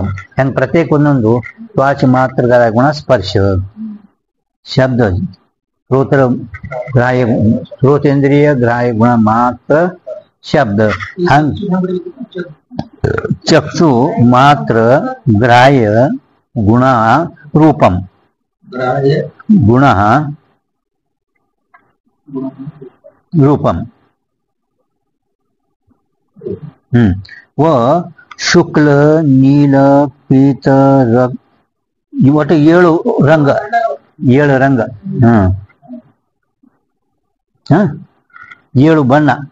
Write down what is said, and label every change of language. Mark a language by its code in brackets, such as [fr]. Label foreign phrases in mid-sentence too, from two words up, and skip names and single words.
[kn] ಹೆಂಗ್ ಪ್ರತ್ಯೇಕ ಒಂದೊಂದು [sa] ತ್ವಾಚ ಮಾತ್ರ ಗ್ರಾಹ್ಯ ಗುಣ ಸ್ಪರ್ಶ ಶಬ್ದ ಶ್ರೋತ್ರ ಗ್ರಾಹ್ಯ ಶ್ರೋತೇಂದ್ರಿಯ ಗ್ರಾಹ್ಯ ಗುಣ ಮಾತ್ರ ಶಬ್ದ. ಹಂಗ ಚಕ್ಷು ಮಾತ್ರ ಗ್ರಾಹ್ಯ ಗುಣ ರೂಪಂ ಗುಣ ರೂಪಂ ವ ಶುಕ್ಲ ನೀಲ ಪೀತ ರಕ್ತ [kn] ಒಟ್ಟು 7 ರಂಗ 7 ರಂಗ 7 ಬಣ್ಣ.